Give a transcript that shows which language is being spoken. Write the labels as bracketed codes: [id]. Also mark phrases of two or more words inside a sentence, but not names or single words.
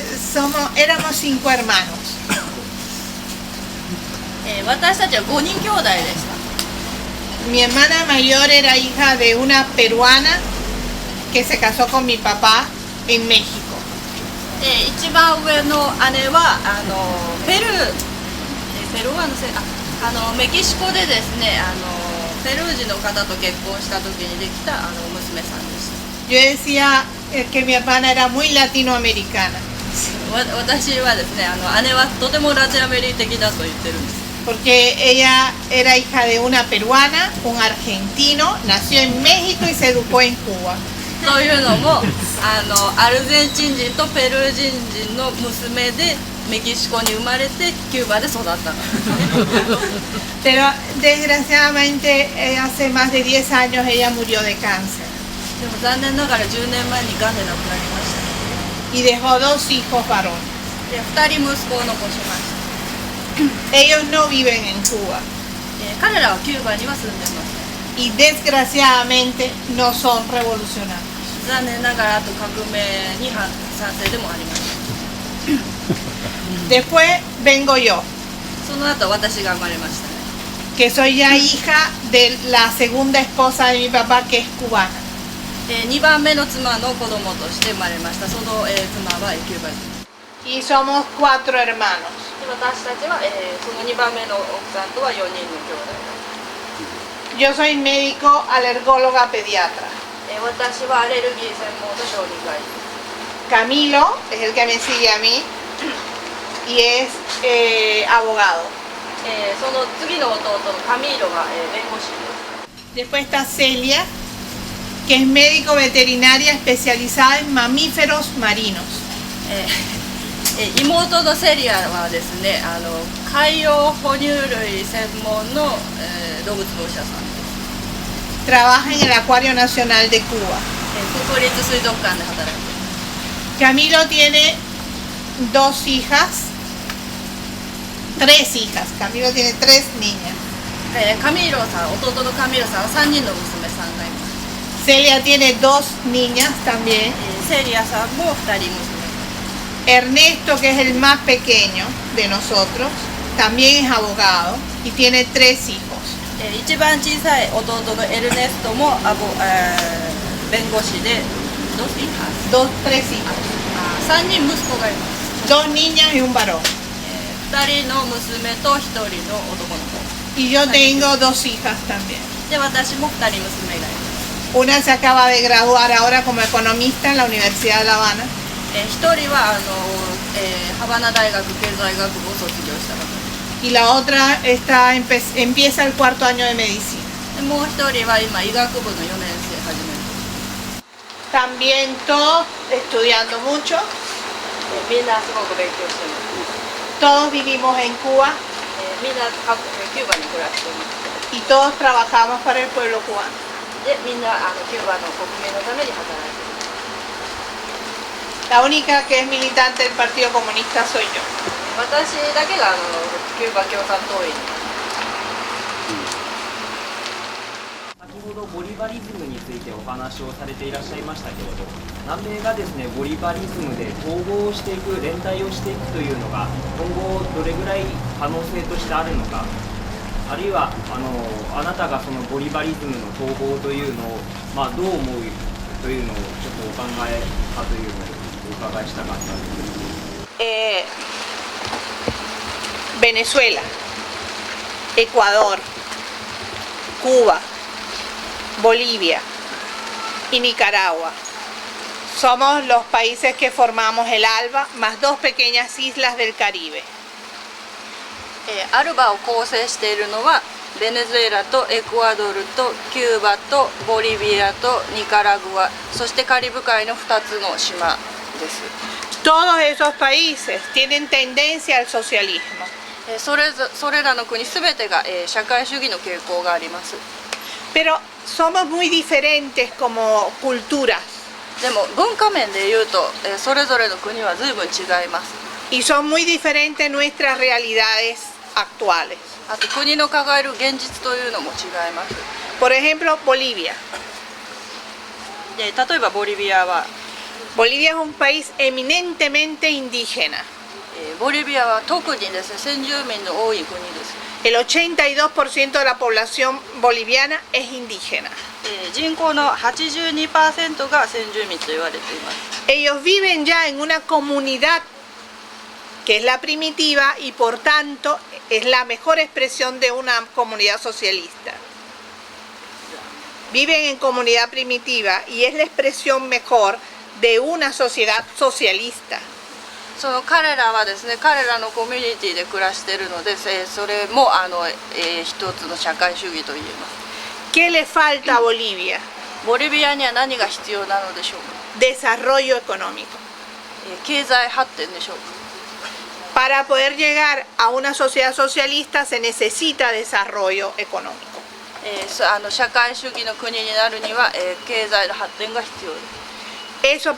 [es] éramos 5 hermanos. [ja] 私たちは5人兄弟でした。 [es] Mi hermana mayor era hija de una peruana que se casó con mi papá en México. [ja] 一番上の姉はペルーはメキシコでですねペルー人の方と結婚した時にできた娘さんでした。 [es] Yo decía que mi hermana era muy latinoamericana. [ja] 私はですね姉はとてもラテンアメリカ的だと言ってるんです。 [es] Porque ella era hija de una peruana, un argentino, nació en México y se educó en Cuba. [ja] というのもアルゼンチン人とペルー人の娘でメキシコに生まれてキューバで育ったからですね。 [es] Pero desgraciadamente hace más de 10 años ella murió de cáncer [ja] でも残念ながら10年前にがんで亡くなりました。 [es] y dejó 2 hijos varones. [ja] で2人息子を残しました。 [es] Ellos no viven en Cuba [ja] 彼らはキューバには住んでます。 [es] y desgraciadamente no son revolucionarios. [ja] 残念ながらあと革命に賛成でもあります。 [es] Después vengo yo, [ja] その後私が生まれましたね。 [es] que soy ya hija de la segunda esposa de mi papá, que es cubana. [ja] 2 番目の妻の子供として生まれました。その、妻はキューバ人。 [es] Y somos 4 hermanos. [ja] 私たちは、その2番目の奥さんとは4人の兄弟。 [es] Yo soy médico, alergóloga, pediatra. [ja] 私はアレルギー専門の小児科医。 [es] Camilo es el que me sigue a mí y es abogado. [ja] その次の弟のカミーロが、弁護士です。 [es] Después está Celia, que es médico veterinaria especializada en mamíferos marinos. [ja] 妹のセリアはですね海洋哺乳類専門の、動物のお医者さんです。 [es] Trabaja en el Acuario Nacional de Cuba. [ja] 国立水族館で働いています。 [es] Camilo tiene 2 hijas, 3 hijas. Camilo tiene 3 niñas. [ja] カミーロさん、弟のカミーロさんは3人の娘さんがいます。 [es] Celia tiene 2 niñas también. [ja] セリアさんも2人娘。 [es] Ernesto, que es el más pequeño de nosotros, también es abogado y tiene 3 hijos. [ja] 一番小さい弟のエルネストも弁護士で [es] 3 hijos. [ja] 3人息子がいます。 [es] 2 niñas y un varón. [ja] 2人の娘と1人の男の子。 [es] Y yo tengo 2 hijas también. [ja] で私も2人娘がいます。 [es] Una se acaba de graduar ahora como economista en la Universidad de La Habana. [ja] 1 人はハバナ大学経済学部を卒業した方。 [es] Y la otra empieza el 4º año de medicina. [ja] もう1人は今医学部の4年生始める。 [es] También todos estudiando mucho. [ja] みんなすごく勉強して [es] Todos [ja] ます。 [es] vivimos en Cuba [ja] みんなキューバに暮らしています。 [es] y todos trabajamos para el pueblo cubano. [ja] でみんなキューバの国民のために働いています。 [es] La única que es militante del Partido Comunista soy yo. [ja] 私だけがキューバ共産党員。先ほどボリバリズムについてお話をされていらっしゃいましたけれど、南米がですねボリバリズムで統合をしていく、連帯をしていくというのが今後どれぐらい可能性としてあるのか、あるいはあなたがそのボリバリズムの統合というのを、どう思うというのをちょっとお考えかというのをお伺いしたかったです。 [es] Venezuela, Ecuador, Cuba, Bolivia y Nicaragua. Somos los países que formamos el ALBA, más 2 pequeñas islas del Caribe. [ja] アルバを構成しているのはベネズエラとエクアドルとキューバとボリビアとニカラグア、そしてカリブ海の2つの島です。 [es] Todos esos países tienen tendencia al socialismo. [ja] それらの国すべてが社会主義の傾向があります。 [es] Pero somos muy diferentes como culturas. [ja] でも文化面で言うとそれぞれの国は随分違います。 [es] Y son muy diferentes nuestras realidades actuales. [ja] あと国の抱える現実というのも違います。 [es] Por ejemplo, Bolivia. [ja] で例えばボリビアは [es] Bolivia es un país eminentemente indígena. [ja] ボリビアは特にですね先住民の多い国です。 [es] El 82% de la población boliviana es indígena. [ja] 人口の 82% が先住民と言われています。 [es] Ellos viven ya en una comunidad que es la primitiva y por tanto es la mejor expresión de una comunidad socialista. Viven en comunidad primitiva y es la expresión mejor de una sociedad socialista. [ja] その彼らはですね、彼らのコミュニティで暮らしているので、それも一つの社会主義と言えます。 [es] ¿Qué le falta a Bolivia? [ja] ボリビアには何が必要なのでしょうか。 [es] Desarrollo económico. [ja] 経済発展でしょうか。 [es] Para poder llegar a una sociedad socialista se necesita desarrollo económico. [ja] 社会主義の国になるには、経済の発展が必要です。